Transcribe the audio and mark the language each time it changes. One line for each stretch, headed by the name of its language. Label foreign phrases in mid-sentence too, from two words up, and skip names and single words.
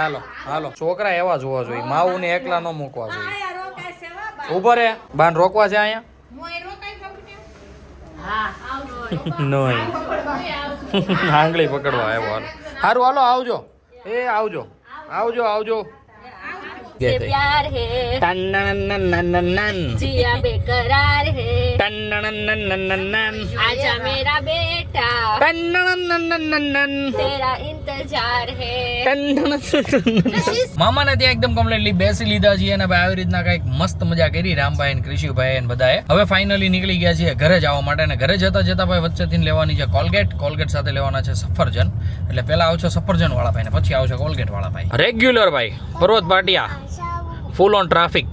Gujarati: હાલો હાલો છોકરા એવા જોવા જોઈએ. માવું ને એકલા ન મૂકવા જોઈએ. ઉભો રે બાન રોકવા છે અહીંયા આંગળી પકડવા આવ્યો. હાલો સારું હાલો આવજો. આવજો.
Hindi: से प्यार है जिया बेकरार है आजा मेरा बेटा तेरा इंतजार है
Gujarati: મામાને ત્યાં એકદમ કમ્પ્લીટલી બેસી લીધા છીએ અને ભાઈ આવી રીતના કઈક મસ્ત મજા કરી રામભાઈ અને કૃષિભાઈ અને બધાએ. હવે ફાઇનલી નીકળી ગયા છીએ ઘરે જવા માટે અને ઘરે જતા જતા ભાઈ વચ્ચેથી લેવાની છે કોલગેટ સાથે લેવાના છે સફરજન. એટલે પહેલા આવશે સફરજન વાળા ભાઈ ને પછી આવશે કોલગેટ વાળા ભાઈ. રેગ્યુલર ભાઈ પર્વત ભાટિયા ફૂલ ઓન ટ્રાફિક.